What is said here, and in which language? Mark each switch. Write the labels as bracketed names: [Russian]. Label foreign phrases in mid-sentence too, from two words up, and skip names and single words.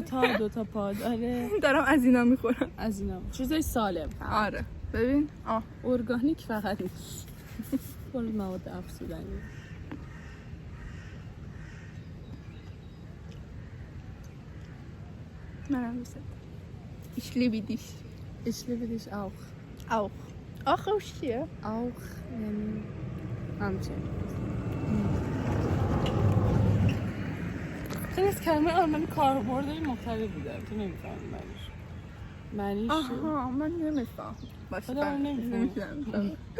[Persian] دو تا پا داره. دارم از اینا میخورم. از اینا چیزای سالم. آره ببین ارگانیک فقط نیست. کل مواد افزودنی. منم دوست دارم. [German] Ich liebe dich. Ich liebe dich auch. [Persian] آخه چیه؟ auch یعنی همچنین. خیلی از کلمه آلمانی کاربردهای مختلف بوده. تو نمی‌فهمی معنیش. آها من نمیفهم. خودم نمی‌فهمم.